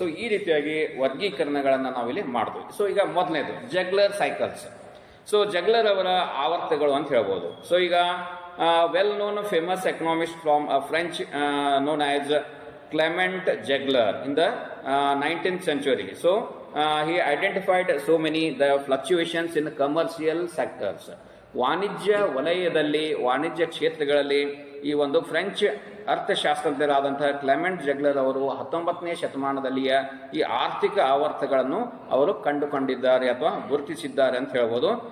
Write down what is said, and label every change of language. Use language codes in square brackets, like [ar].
[kn] So ಈ ರೀತಿಯಾಗಿ ವರ್ಗೀಕರಣಗಳನ್ನ ನಾವಿಲ್ಲಿ ಮಾಡ್ತೀವಿ. ಸೊ ಈಗ ಮೊದಲನೇದು ಜಗ್ಲರ್ ಸೈಕಲ್ಸ್. ಸೊ ಜಗ್ಲರ್ ಅವರ ಆವರ್ತಗಳು ಅಂತ ಹೇಳ್ಬೋದು. [en] So ಈಗ well known famous economist from French known as Clement Juglar in the 19th century. So he identified so many the fluctuations in commercial sectors. [kn] ವಾಣಿಜ್ಯ ವಲಯದಲ್ಲಿ, ವಾಣಿಜ್ಯ ಕ್ಷೇತ್ರಗಳಲ್ಲಿ ಈ ಒಂದು ಫ್ರೆಂಚ್ ಅರ್ಥಶಾಸ್ತ್ರಜ್ಞರಾದಂತಹ ಕ್ಲೆಮೆಂಟ್ ಜಗ್ಲರ್ ಅವರು 19ನೇ ಶತಮಾನದಲ್ಲಿಯ ಈ ಆರ್ಥಿಕ ಆವರ್ತಗಳನ್ನು ಅವರು ಕಂಡುಕೊಂಡಿದ್ದಾರೆ ಅಥವಾ ಗುರುತಿಸಿದ್ದಾರೆ ಅಂತ ಹೇಳ್ಬೋದು.